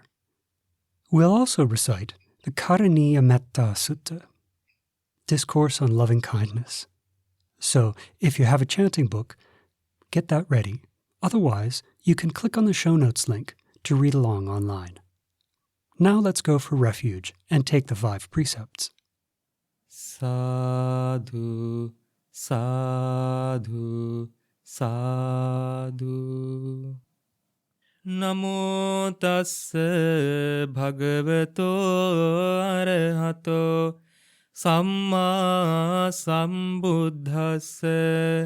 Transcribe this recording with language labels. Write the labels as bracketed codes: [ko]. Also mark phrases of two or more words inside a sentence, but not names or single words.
[en] We'll also recite the Karaniya Metta Sutta, Discourse on Loving Kindness. So, if you have a chanting book, get that ready. Otherwise, you can click on the show notes link to read along online. Now let's go for refuge and take the 5 precepts. [pi] Sadhu, sadhu, sadhu. Namo tassa bhagavato arahato samma sambuddhassa.